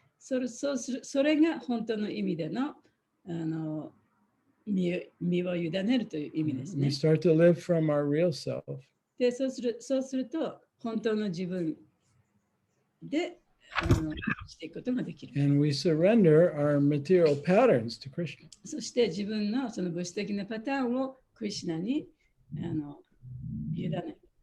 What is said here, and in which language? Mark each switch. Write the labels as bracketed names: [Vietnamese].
[Japanese] それが本当の意味での身を委ねるという意味ですね。 [English] We start to live from our real self. [Japanese] で、そうすると本当の自分でしていくことができる。 [English] And we surrender our material patterns to Krishna. [Japanese] そして自分のその物質的なパターンをクリシュナに委ねる。